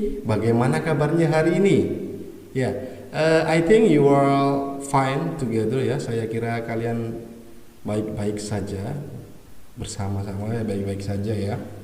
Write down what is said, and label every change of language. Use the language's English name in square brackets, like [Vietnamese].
[Indonesian] Bagaimana kabarnya hari ini? [English] Ya, I think you are fine together ya. [Indonesian] Saya kira kalian baik-baik saja bersama-sama ya, baik-baik saja ya.